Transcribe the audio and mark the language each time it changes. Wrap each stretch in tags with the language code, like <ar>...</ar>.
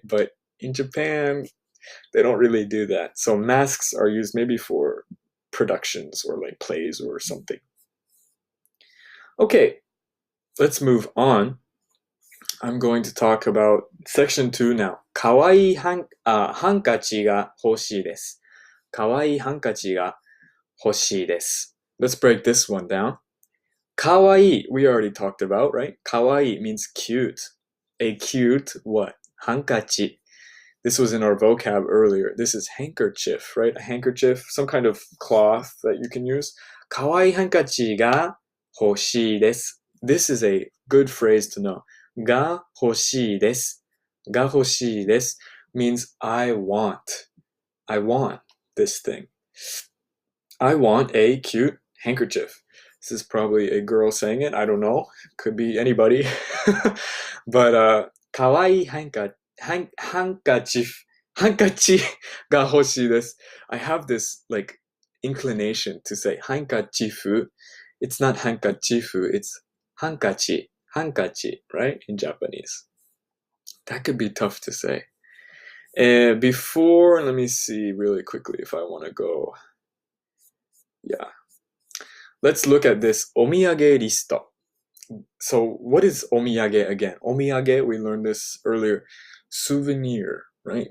<en>But in Japan, they don't really do that. So masks are used maybe for productions or like plays or something. Okay, let's move on. I'm going to talk about section 2 now.</en> <ja>かわいいハンカチが欲しいです。かわいいハンカチが欲しいです。</ja> <en>Let's break this one down. かわいい, we already talked about, right? かわいい means cute. A cute what? ハンカチ. This was in our vocab earlier. This is handkerchief, right? A handkerchief, some kind of cloth that you can use.</en> <ja>かわいいハンカチが欲しいです。</ja> <en>This is a good phrase to know.</en> <ja>が欲しいです。が欲しいです</ja> <en>means I want. I want this thing. I want a cute handkerchief. This is probably a girl saying it. I don't know. Could be anybody.</en> <ja>But かわいいハンカチが欲しいです。</ja> <en>I have this like inclination to say ハンカチフ. It's not ハンカチフ, it's ハンカチ, right? In Japanese. That could be tough to say. Before, let me see really quickly if I want to go. Yeah. Let's look at this お土産リスト. So what is お土産 again? お土産, we learned this earlier. Souvenir, right?</en>